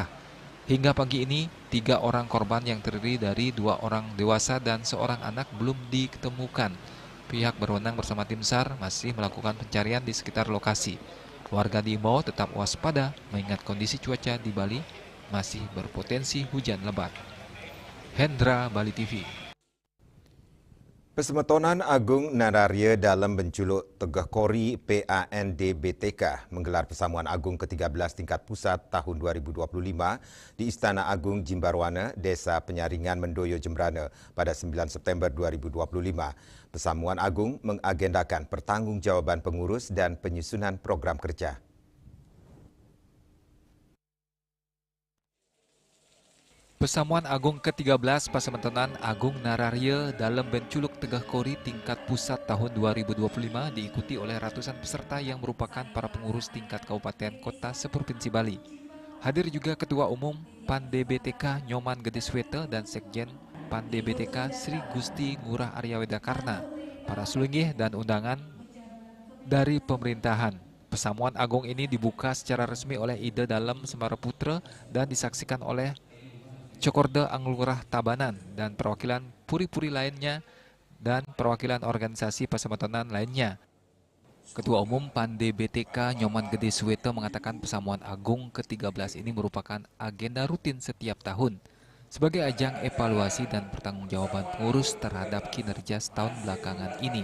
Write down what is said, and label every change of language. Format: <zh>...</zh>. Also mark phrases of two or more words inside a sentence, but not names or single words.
<id>Hingga pagi ini, 3 orang korban yang terdiri dari 2 orang dewasa dan seorang anak belum ditemukan. Pihak berwenang bersama tim SAR masih melakukan pencarian di sekitar lokasi. Warga diimbau tetap waspada mengingat kondisi cuaca di Bali masih berpotensi hujan lebat. Hendra, Bali TV. Pesemetonan Agung Nararya dalam Benculuk Tegah Kori PANDBTK menggelar Persamuan Agung ke-13 tingkat pusat tahun 2025 di Istana Agung Jimbarwana, Desa Penyaringan, Mendoyo, Jembrana pada 9 September 2025. Persamuan Agung mengagendakan pertanggungjawaban pengurus dan penyusunan program kerja. Persamuan Agung ke-13 Pasemetonan Agung Nararya dalam Benculuk Tegah Kori tingkat pusat tahun 2025 diikuti oleh ratusan peserta yang merupakan para pengurus tingkat kabupaten kota seprovinsi Bali. Hadir juga Ketua Umum PANDBTK Nyoman Gede Swete dan Sekjen PANDBTK Sri Gusti Ngurah Arya Wedakarna, para sulinggih dan undangan dari pemerintahan. Persamuan Agung ini dibuka secara resmi oleh Ida Dalem Semaraputra dan disaksikan oleh Cokorda Anglurah Tabanan dan perwakilan puri-puri lainnya dan perwakilan organisasi pasemetonan lainnya. Ketua Umum PANDBTK Nyoman Gede Swete mengatakan Persamuan Agung ke-13 ini merupakan agenda rutin setiap tahun sebagai ajang evaluasi dan pertanggungjawaban pengurus terhadap kinerja setahun belakangan ini.</id>